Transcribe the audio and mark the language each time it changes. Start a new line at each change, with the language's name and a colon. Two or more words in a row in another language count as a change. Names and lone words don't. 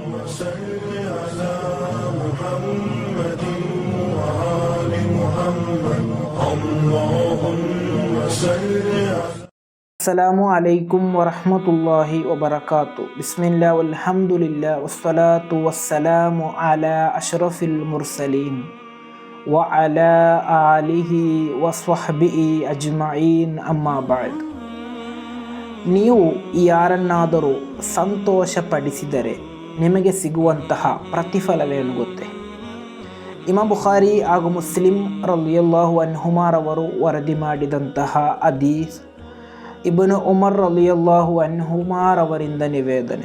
Arabic: صل على محمد وآل محمد اللهم صل على السلام عليكم ورحمة الله وبركاته. بسم الله والحمد لله والصلاة والسلام على أشرف المرسلين وعلى آله وصحبه أجمعين أما بعد.
Kannada: ನೀವು ಯಾರನ್ನಾದರೂ ಸಂತೋಷಪಡಿಸಿದರೆ ನಿಮಗೆ ಸಿಗುವಂತಹ ಪ್ರತಿಫಲವೇನು ಗೊತ್ತೇ? ಇಮಾಮ್ ಬುಖಾರಿ ಹಾಗೂ ಮುಸ್ಲಿಂ ರಲಿಯಲ್ಲಾಹು ಅನ್ಹುಮಾರವರು ವರದಿ ಮಾಡಿದಂತಹ ಹದೀಸ್, ಇಬ್ನು ಉಮರ್ ರಲಿಯಲ್ಲಾಹು ಅನ್ಹುಮಾರವರಿಂದ ನಿವೇದನೆ.